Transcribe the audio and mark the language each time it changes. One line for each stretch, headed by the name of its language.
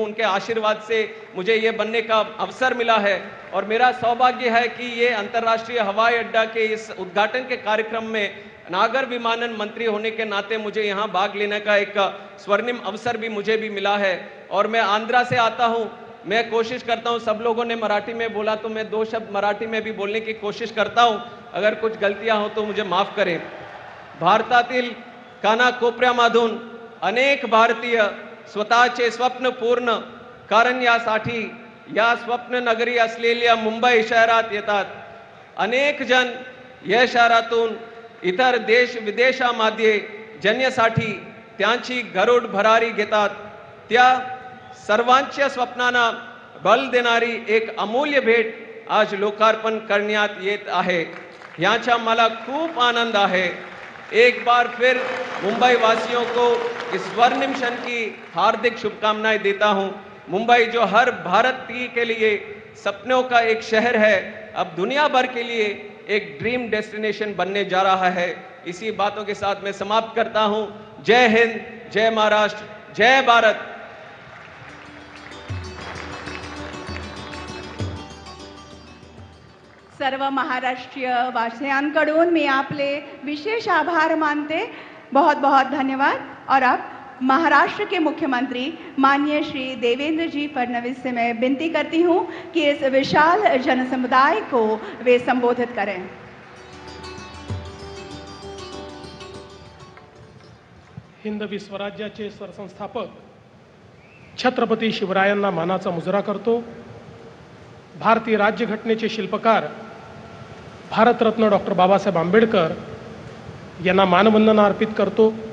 Hindi: उनके आशीर्वाद से मुझे ये बनने का अवसर मिला है और मेरा सौभाग्य है कि ये अंतर्राष्ट्रीय हवाई अड्डा के इस उद्घाटन के कार्यक्रम में नागर विमानन मंत्री होने के नाते मुझे यहाँ भाग लेने का एक स्वर्णिम अवसर भी मुझे भी मिला है। और मैं आंध्रा से आता हूँ, मैं कोशिश करता हूं, सब लोगों ने मराठी में बोला तो मैं 2 शब्द मराठी में भी बोलने की कोशिश करता हूं, अगर कुछ गलतियां हो तो मुझे माफ करें।
Marathi: भारतातील कानाकोपऱ्यामधून अनेक भारतीय स्वतःचे स्वप्न पूर्ण करण्यासाठी या स्वप्न नगरी असलेल्या मुंबई शहरात येतात। अनेक जण या शहरातून इतर देश विदेशामध्ये जाण्यासाठी त्यांची गरुड भरारी घेतात। त्या सर्वांच्या स्वप्नांना बल देणारी एक अमूल्य भेट आज लोकार्पण करण्यात येत आहे। याचा मला खूप आनंद आहे।
Hindi: एक बार फिर मुंबई वासियों को इस स्वर्णिम क्षण की हार्दिक शुभकामनाएं देता हूं। मुंबई जो हर भारतीय के लिए सपनों का एक शहर है, अब दुनिया भर के लिए एक ड्रीम डेस्टिनेशन बनने जा रहा है। इसी बातों के साथ मैं समाप्त करता हूं। जय हिंद, जय महाराष्ट्र, जय भारत।
Marathi: सर्व महाराष्ट्रीय वासियांकडून मी आपले विशेष आभार मानते।
Hindi: बहुत बहुत धन्यवाद। और अब महाराष्ट्र के मुख्यमंत्री माननीय श्री देवेंद्र जी फडणवीस से मैं विनती करती हूं कि इस विशाल जनसमुदाय को वे संबोधित करें।
Marathi: हिंदवी स्वराज्याचे सरसंस्थापक छत्रपती शिवरायांना मानाचा मुजरा करतो. भारतीय राज्यघटनेचे शिल्पकार भारतरत्न डॉक्टर बाबासाहेब आंबेडकर यांना मानवंदना अर्पित करतो.